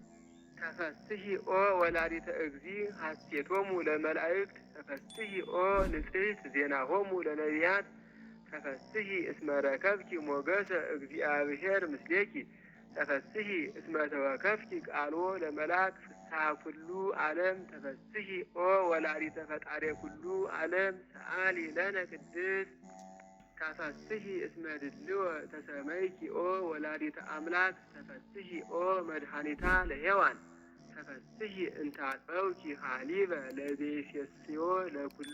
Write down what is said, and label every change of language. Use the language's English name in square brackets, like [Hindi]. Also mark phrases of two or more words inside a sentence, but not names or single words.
[Geez] ተፈስሒ ኦ ወላዲተ እግዚእ ሐሴቶሙ ለመላእክት ተፈስሒ ኦ ንጽሕት ዜናሆሙ ለነቢያት ተፈስሒ እስመ ረከብኪ ሞገሰ እግዚአብሔር ምስሌኪ ተፈስሒ እስመ ተወከፍኪ ቃሎ ለመላክ ፍስሐ ኩሉ ዓለም ተፈስሒ ኦ ወላዲተ ፈጣሪ ኩሉ ዓለም ሰአሊ ለነ ቅድስት ተፈስሒ እስመ ድልወ ተሰመይኪ ኦ ወላዲተ አምላክ ተፈስሒ ኦ መድኃኒታ ለሔዋን ተፈስሒ እንታጸውኪ ሀሊበ ለዘይሴስዮ ለኩሉ